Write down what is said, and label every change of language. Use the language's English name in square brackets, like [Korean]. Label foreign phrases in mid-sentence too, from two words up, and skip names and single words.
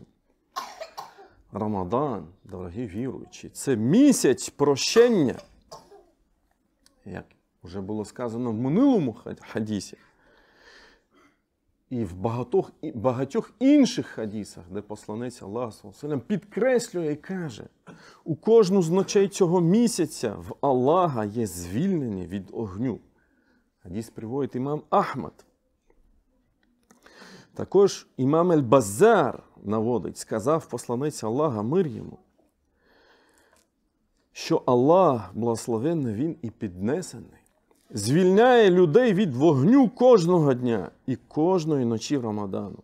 [Ukrainian] Рамадан, дорогі віруючі, це місяць прощення. Як вже було сказано в минулому хадісі. І в багатьох інших хадісах, де посланець Аллаха, [Arabic] صلى الله عليه وسلم, [Ukrainian] підкреслює і каже: у кожну з ночей цього місяця в Аллаха є звільнення від огню. Хадіс приводить імам Ахмад. Також імам Аль-Баззар наводить, сказав посланець Аллаха, мир йому, що Аллах, благословенний Він і піднесений, звільняє людей від вогню кожного дня і кожної ночі Рамадану.